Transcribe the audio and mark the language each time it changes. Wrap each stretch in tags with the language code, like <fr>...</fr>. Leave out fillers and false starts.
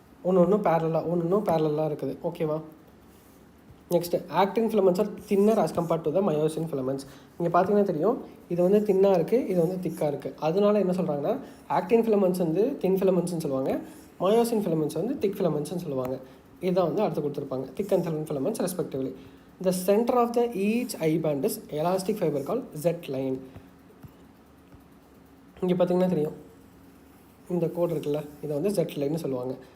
<ta>ஒன்று பேரலாக இருக்குது. ஓகேவா?</ta> <en>Next, actin filaments are thinner as compared to the myosin filaments.</en> <ta>இங்கே பார்த்தீங்கன்னா தெரியும், இது வந்து தின்னாக இருக்குது, இது வந்து திக்காக இருக்குது. அதனால என்ன சொல்கிறாங்கன்னா, ஆக்டின் ஃபிலமெண்ட்ஸ் வந்து தின் ஃபிலமெண்ட்ஸ்னு சொல்லுவாங்க, மயோசின் ஃபிலமெண்ட்ஸ் வந்து திக் ஃபிலமெண்ட்ஸ்னு சொல்லுவாங்க. இதுதான் வந்து அடுத்து கொடுத்துருப்பாங்க,</ta> <en>Thick and thin filaments respectively. The center of the each I band is elastic fiber called Z line.</en> <ta>இங்கே பார்த்தீங்கன்னா தெரியும், இந்த கோடு இருக்குல்ல, இதை வந்து Z லைன்னு சொல்லுவாங்க.</ta>